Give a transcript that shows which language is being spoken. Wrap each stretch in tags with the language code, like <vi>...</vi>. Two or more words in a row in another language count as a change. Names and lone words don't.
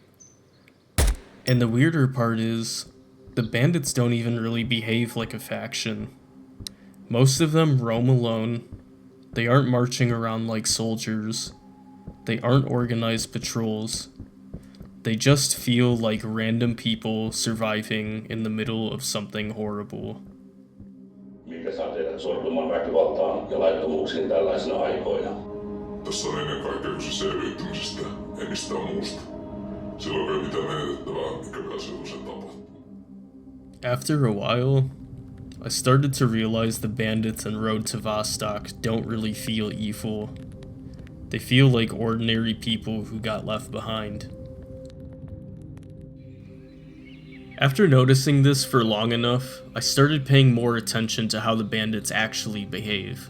<en>And the weirder part is, the bandits don't even really behave like a faction. Most of them roam alone, they aren't marching around like soldiers, they aren't organized patrols, they just feel like random people surviving in the middle of something horrible.</en> <fi>Mikä saa teidät sortumaan väkivaltaan ja laittomuuksiin tällaisina aikoina? Tässä on ennen kaikkea kyse selviytymisestä, ei mistään muusta. Sillä on vielä mitään menetettävää, mikä vielä sellaisen tapahtuu.</fi> <en>After a while, I started to realize the bandits on Road to Vostok don't really feel evil. They feel like ordinary people who got left behind. After noticing this for long enough, I started paying more attention to how the bandits actually behave.</en>